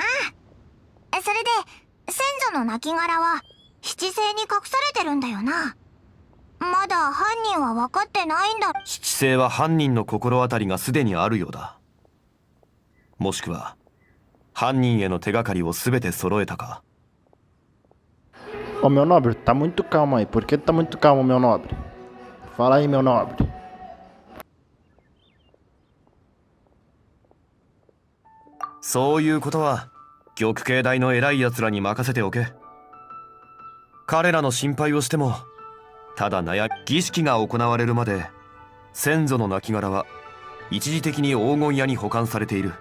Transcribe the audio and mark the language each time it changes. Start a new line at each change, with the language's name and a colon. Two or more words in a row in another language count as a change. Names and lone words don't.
Japanese: それで先祖の亡骸は七星に隠されてるんだよな。まだ犯人は分かってないんだ。七星は犯人の心当たりがすでにあるようだ。もしくは犯人への手がかりを全て揃えたか。
Portuguese: Ô meu nobre, tá muito calmo aí. Por que tá muito calmo, meu nobre? Fala aí, meu nobre.
Japanese: そういうことは玉慶大の偉い奴らに任せておけ。彼らの心配をしてもただ儀式が行われるまで先祖の亡骸は一時的に黄金屋に保管されている。